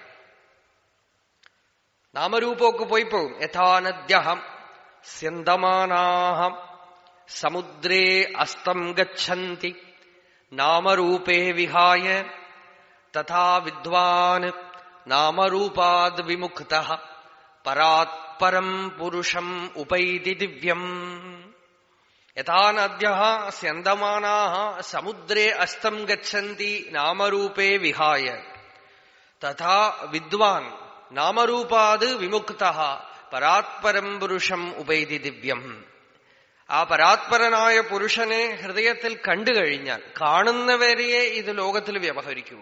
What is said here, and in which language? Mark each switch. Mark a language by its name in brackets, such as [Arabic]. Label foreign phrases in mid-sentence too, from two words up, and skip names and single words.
[Malayalam] നാമരൂപമൊക്കെ പോയി പോകും. [Sanskrit] യഥാ നദ്യഹം സ്യന്തമാനാഹം സമുദ്രേ അസ്തം ഗച്ഛന്തി നാമരൂപേ വിഹായ തഥാ വിദ്വാൻ നാമരൂപാദ് വിമുക്തഃ പരാത് പരം പുരുഷം ഉപൈതി ദിവ്യം. യഥാ നദ്യഃ സ്യന്തമാനാഃ സമുദ്രേ അസ്തം ഗച്ഛന്തി നാമരൂപേ വിഹായ തഥാ വിദ്വാൻ നാമരൂപാദ് വിമുക്തഃ പരാത്പരം പുരുഷം ഉപൈതി ദിവ്യം. [Malayalam] ആ പരാത്പരനായ പുരുഷനെ ഹൃദയത്തിൽ കണ്ടു കഴിഞ്ഞാൽ, കാണുന്നവരെയെ ഇത് ലോകത്തിൽ വ്യവഹരിക്കും.